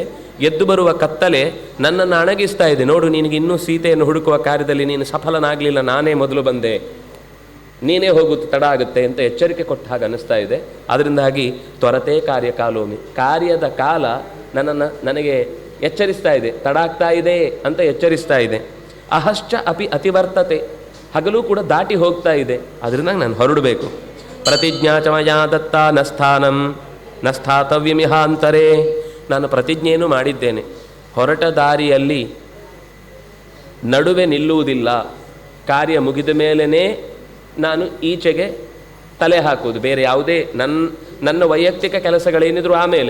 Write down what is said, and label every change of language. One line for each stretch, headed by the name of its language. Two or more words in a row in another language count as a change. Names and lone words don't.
Kannada: ಎದ್ದು ಬರುವ ಕತ್ತಲೆ ನನ್ನನ್ನು ಅಣಗಿಸ್ತಾ ಇದೆ. ನೋಡು, ನಿನಗೆ ಇನ್ನೂ ಸೀತೆಯನ್ನು ಹುಡುಕುವ ಕಾರ್ಯದಲ್ಲಿ ನೀನು ಸಫಲನಾಗಲಿಲ್ಲ, ನಾನೇ ಮೊದಲು ಬಂದೆ, ನೀನೇ ಹೋಗುತ್ತೆ, ತಡ ಆಗುತ್ತೆ ಅಂತ ಎಚ್ಚರಿಕೆ ಕೊಟ್ಟ ಹಾಗೆ ಅನ್ನಿಸ್ತಾ ಇದೆ. ಅದರಿಂದಾಗಿ
Sanskrit: ತ್ವರತೆ ಕಾರ್ಯಕಾಲೋಮಿ,
Kannada: ಕಾರ್ಯದ ಕಾಲ ನನಗೆ ಎಚ್ಚರಿಸ್ತಾ ಇದೆ, ತಡ ಆಗ್ತಾ ಇದೆ ಅಂತ ಎಚ್ಚರಿಸ್ತಾ ಇದೆ.
Sanskrit: ಅಹಶ್ಚ ಅಪಿ ಅತಿವರ್ತತೆ,
Kannada: ಹಗಲು ಕೂಡ ದಾಟಿ ಹೋಗ್ತಾ ಇದೆ. ಅದರಿಂದ ನಾನು ಹೊರಡಬೇಕು.
Sanskrit: ಪ್ರತಿಜ್ಞಾ ಚ ಮಯಾ ದತ್ತ ನಸ್ಥಾನಂ ನಸ್ಥಾತವ್ಯಮಿಹಾಂತರೇ.
Kannada: ನಾನು ಪ್ರತಿಜ್ಞೆಯನ್ನು ಮಾಡಿದ್ದೇನೆ, ಹೊರಟ ದಾರಿಯಲ್ಲಿ ನಡುವೆ ನಿಲ್ಲುವುದಿಲ್ಲ. ಕಾರ್ಯ ಮುಗಿದ ಮೇಲೇ ನಾನು ಈಚೆಗೆ ತಲೆ ಹಾಕುವುದು. ಬೇರೆ ಯಾವುದೇ ನನ್ನ ವೈಯಕ್ತಿಕ ಕೆಲಸಗಳೇನಿದ್ರು ಆಮೇಲೆ.